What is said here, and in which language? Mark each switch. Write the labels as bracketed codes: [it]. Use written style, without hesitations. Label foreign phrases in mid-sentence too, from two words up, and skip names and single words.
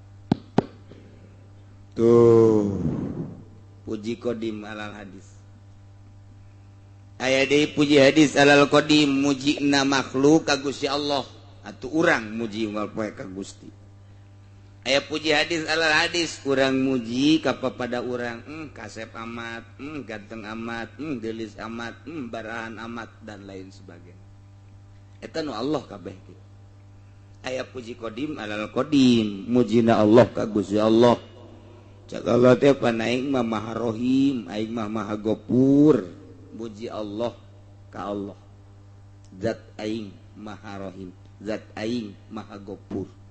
[su] tuh puji [ar] qadim alal hadis [su] aya deui puji [ar] hadis alal qadim [su] mujina makhluk ka Gusti Allah atuh urang muji unggal poe ka Gusti aya puji [ar] hadis alal hadis [su] urang muji ka pada urang kasep amat ganteng amat gelis amat barahan amat [id] dan lain sebagainya [su] eta nu Allah kabeh kitu aya puji [ar] qadim alal qadim [su] mujina Allah ka Gusti Allah cak Allah teh panaing mah maha rohim aing mah maha gopur muji Allah ka Allah zat aing maha rohim zat aing maha gopur